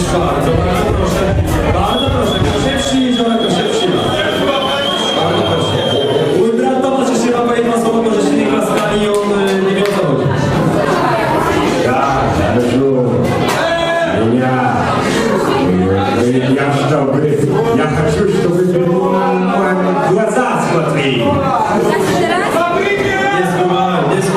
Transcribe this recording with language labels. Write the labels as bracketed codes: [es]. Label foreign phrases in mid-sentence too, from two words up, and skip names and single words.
[pl] Bardzo, bardzo proszę. Bardzo proszę. Szepści Jeziora to Szepsina. Bardzo proszę. Mój brat Tomasz jeszcze ma jedno słowo, może się nie klaskali i on nie wie o co chodzi. [ru] Я что, я хочу, чтобы ты в глаза смотри. [pl] Nie słuchaj.